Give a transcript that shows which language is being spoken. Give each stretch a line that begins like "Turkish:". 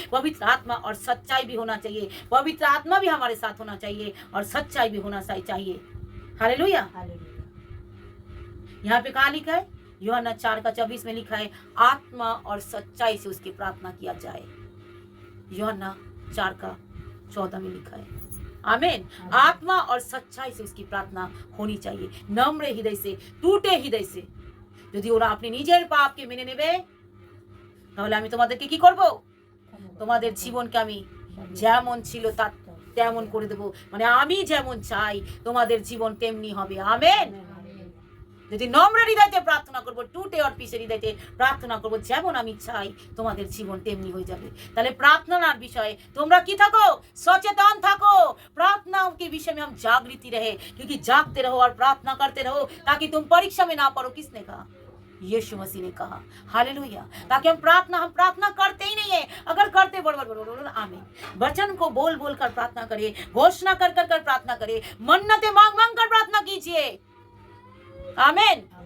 Hindi: पवित्र आत्मा और सच्चाई भी होना चाहिए, पवित्र आत्मा भी हमारे साथ होना चाहिए और सच्चाई भी होना चाहिए। हालेलुया। यहाँ पे कहा लिखा है? यूहन्ना 4:24 में लिखा है, आत्मा और सच्चाई से उसकी प्रार्थना किया जाए। यूहन्ना 4:14 में लिखा है। आमीन। आत्मा और सच्चाई से उसकी प्रार्थना होनी चाहिए, नम्र हृदय से, टूटे हृदय से।
Bangla: যদি ওরা আপনি নিজের পাপকে মেনে নেবে, তাহলে আমি তোমাদেরকে কি করব? তোমাদের জীবনকে আমি যেমন ছিল তা তেমন করে দেব। মানে আমি যেমন চাই তোমাদের জীবন তেমনি হবে। আমেন। যদি নম্র হৃদয়তে প্রার্থনা করব, টুটে और পিছে হৃদয়তে প্রার্থনা করব, যেমন আমি চাই তোমাদের জীবন তেমনি হয়ে যাবে। তাহলে প্রার্থনার বিষয়ে তোমরা কি থাকো? सचेतन থাকো।
Hindi: प्रार्थना के विषय में हम जागृति रहे, क्योंकि जागते रहो और प्रार्थना करते रहो ताकि तुम परीक्षा में ना पड़ो। किसने कहा? यीशु मसीह ने कहा। हालेलुया। ताकि हम प्रार्थना करते ही नहीं है। अगर करते बड़ आमीन, वचन को बोल बोल कर प्रार्थना करिए, घोषणा कर कर कर प्रार्थना करिए, मन्नतें मांग मांग कर प्रार्थना कीजिए। आमीन।